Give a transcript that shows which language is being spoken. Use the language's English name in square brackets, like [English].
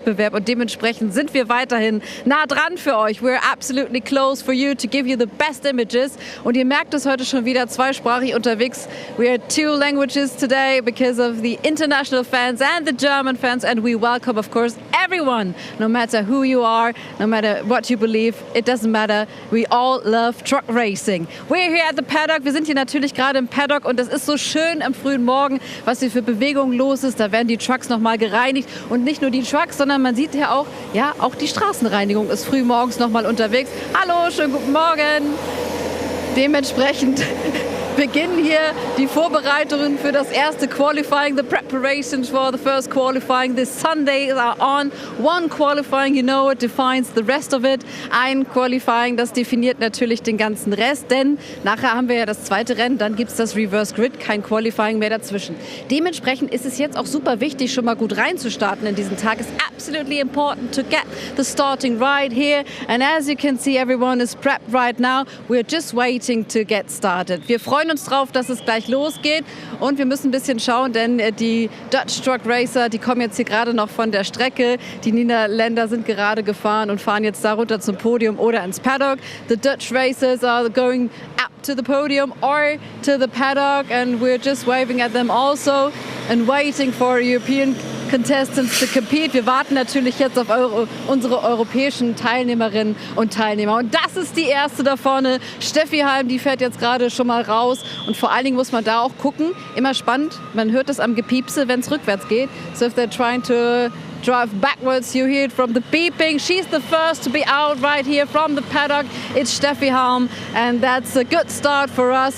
[German] Wettbewerb und dementsprechend sind wir weiterhin nah dran für euch. [English] We're absolutely close for you to give you the best images. [German] Und ihr merkt es heute schon wieder zweisprachig unterwegs. [English] We are 2 languages today because of the international fans and the German fans, and we welcome, of course, everyone, no matter who you are, no matter what you believe, it doesn't matter. We all love truck racing. We're here at the Paddock. [German] Wir sind hier natürlich gerade im Paddock und es ist so schön am frühen Morgen, was hier für Bewegung los ist. Da werden die Trucks nochmal gereinigt und nicht nur die Trucks, sondern man sieht ja auch die Straßenreinigung ist früh morgens nochmal unterwegs. Hallo, schönen guten Morgen. Dementsprechend beginnen hier die Vorbereitungen für das erste Qualifying, [English] the preparations for the first qualifying. This Sunday are on. One qualifying, you know it defines the rest of it. [German] Ein Qualifying, das definiert natürlich den ganzen Rest, denn nachher haben wir ja das zweite Rennen, dann gibt es das Reverse Grid, kein Qualifying mehr dazwischen. Dementsprechend ist es jetzt auch super wichtig, schon mal gut reinzustarten in diesen Tag. [English] It's absolutely important to get the starting right here, and as you can see, everyone is prepped right now. We're just waiting to get started. [German] Wir freuen uns drauf, dass es gleich losgeht und wir müssen ein bisschen schauen, denn die Dutch Truck Racer, die kommen jetzt hier gerade noch von der Strecke. Die Niederländer sind gerade gefahren und fahren jetzt da runter zum Podium oder ins Paddock. [English] The Dutch Racers are going up to the podium or to the Paddock, and we're just waving at them also and waiting for European contestants to compete. [German] Wir warten natürlich jetzt auf unsere europäischen Teilnehmerinnen und Teilnehmer. Und das ist die erste da vorne. Steffi Halm, die fährt jetzt gerade schon mal raus. Und vor allen Dingen muss man da auch gucken. Immer spannend. Man hört es am Gepiepse, wenn es rückwärts geht. [English] So if they're trying to drive backwards, you hear it from the beeping. She's the first to be out right here from the paddock. It's Steffi Halm. And that's a good start for us.